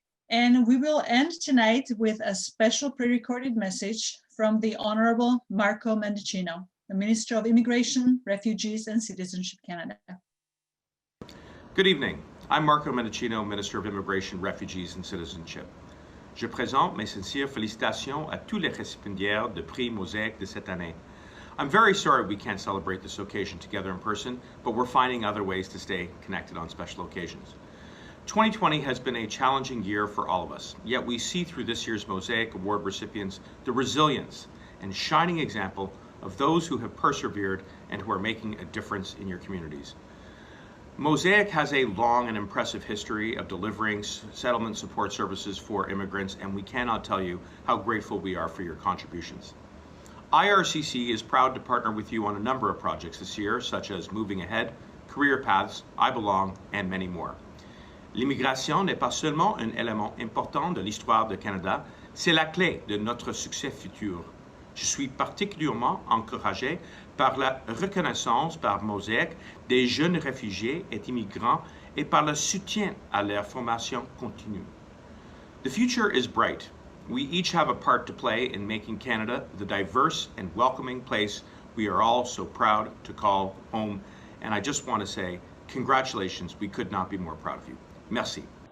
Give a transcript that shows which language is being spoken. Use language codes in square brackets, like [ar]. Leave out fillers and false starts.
[en] And we will end tonight with a special pre-recorded message from the Honorable Marco Mendicino, the Minister of Immigration, Refugees and Citizenship Canada. Good evening. I'm Marco Mendicino, Minister of Immigration, Refugees and Citizenship. [fr] Je présente mes sincères félicitations à tous les récipiendaires de prix MOSAIC de cette année. [en] I'm very sorry we can't celebrate this occasion together in person, but we're finding other ways to stay connected on special occasions. 2020 has been a challenging year for all of us, yet we see through this year's MOSAIC Award recipients the resilience and shining example of those who have persevered and who are making a difference in your communities. MOSAIC has a long and impressive history of delivering settlement support services for immigrants, and we cannot tell you how grateful we are for your contributions. IRCC is proud to partner with you on a number of projects this year, such as Moving Ahead, Career Paths, I Belong, and many more. [fr] L'immigration n'est pas seulement un élément important de l'histoire du Canada, c'est la clé de notre succès futur. Je suis particulièrement encouragé par la reconnaissance par MOSAIC des jeunes réfugiés et immigrants et par le soutien à leur formation continue. [en] The future is bright. We each have a part to play in making Canada the diverse and welcoming place we are all so proud to call home. And I just want to say, congratulations. We could not be more proud of you. [fr] Merci.